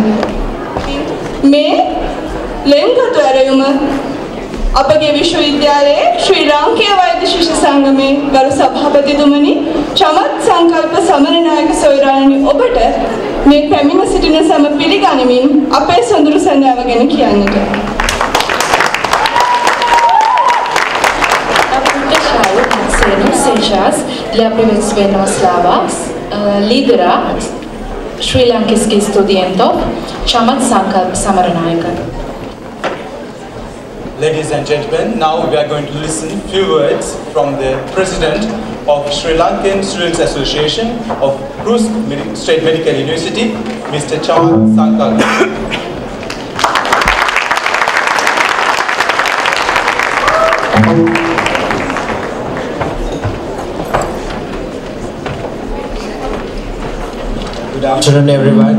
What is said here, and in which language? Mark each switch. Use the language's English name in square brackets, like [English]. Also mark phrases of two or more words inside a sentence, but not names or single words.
[Sinhala] මේ ලෙන්ගතු ඇරයුම අපගේ විශ්වවිද්‍යාලයේ ශ්‍රී ලාංකේය වෛද්‍ය ශිෂ්‍ය සංගමේ ගරු සභාපතිතුමනි චමත් සංකල්ප සමරනායක සොයුරාණනි ඔබට මේ පැමිණ සිටින සම පිළිගනිමින් අපේ සොඳුරු සැඳෑව ගැන කියන්නට. [Russian] Сейчас для приветствия слова лидера шри-ланкийских студентов Чамат Санкалп Самаранайка. [English] Ladies and gentlemen, now we are going to listen few words from the President of Sri Lankan Students Association of Kursk State Medical University, Mr. Chamat Sankalp. Good afternoon, everyone.